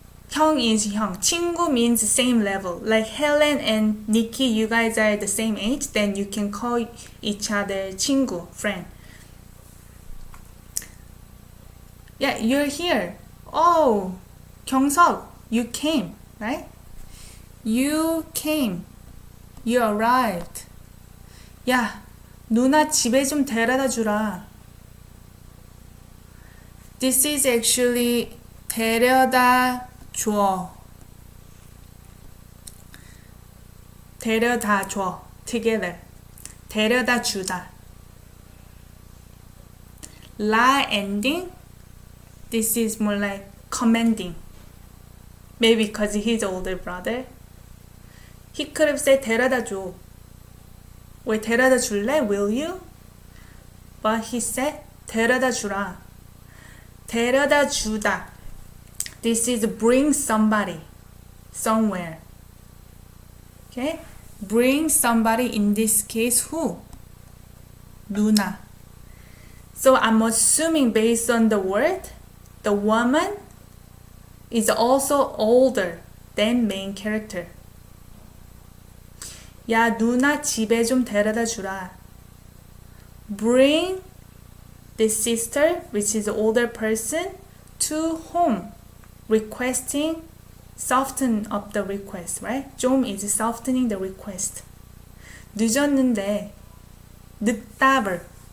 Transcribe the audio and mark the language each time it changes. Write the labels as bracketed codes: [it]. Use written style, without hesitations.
[en] 형 is 형. 친구 means same level. Like Helen and Nikki, you guys are the same age, then you can call each other 친구, friend. Yeah, you're here. Oh, 경석, you came, right? You came. You arrived. [ko] 야, 누나 집에 좀 데려다 주라. [en] This is actually 데려다 줘. [ko] 데려다 줘. [en] Together. [ko] 데려다 주다. [en] La ending. This is more like commanding. Maybe because he's older brother. He could have said 데려다 줘. [ko] 왜 데려다 줄래? [en] Will you? But he said 데려다 주라. [ko] 데려다 주다. [en] This is bring somebody somewhere. Okay? Bring somebody, in this case, who? [ko] 누나. [en] So I'm assuming based on the word, the woman is also older than main character. [ko] 야, 누나 집에 좀 데려다 주라. [en] Bring the sister, which is the older person, to home. Requesting, soften up the request, right? 좀 is softening the request. [ko] 늦었는데, 늦다 verb.